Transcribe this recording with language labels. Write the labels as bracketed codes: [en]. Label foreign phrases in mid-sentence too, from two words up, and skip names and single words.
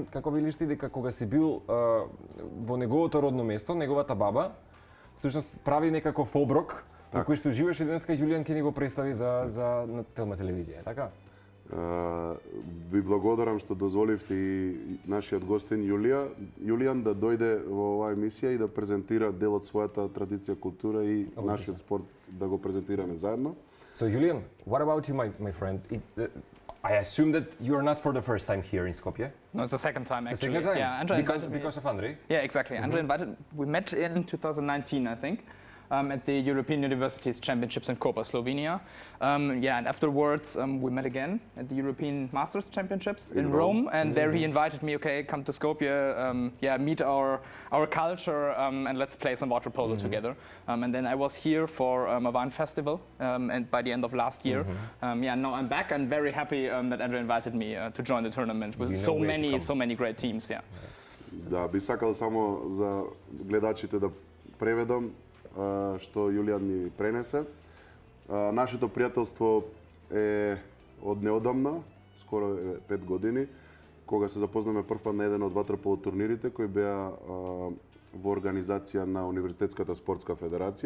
[mk] Како велиш ти дека кога си бил во неговото родно место, неговата баба, всушност прави некаков оброк, во кој што живееш и денеска Јулијан ќе ни го представи за на Телма телевизија, така? Ви благодарам што дозволивте и нашиот гостин Јулијан да дојде во оваа емисија и да презентира дел од својата традиција, култура и нашиот спорт да го презентираме заедно. [en] So Julian, what about you, my friend? I assume that you are not for the first time here in Skopje. No, it's the second time actually. The second time? Yeah, Andre because of Andre? Yeah, exactly. Andre invited. We met in 2019, I think. At the European Universities Championships in Koper, Slovenia. And afterwards we met again at the European Masters Championships in Rome, and there he invited me, okay, come to Skopje, meet our culture, and let's play some water polo together. And then I was here for a wine festival, and by the end of last year, now I'm back and very happy that Andre invited me to join the tournament with so many great teams. Yeah. [mk] Да, би сакал само за гледачите да преведам што Јулијан ни пренесе. Нашето пријателство е од неодамна, скоро 5 години, кога се запознаме првпат на еден од ватерполо турнирите кои беа во организација на Универзитетската спортска федерација.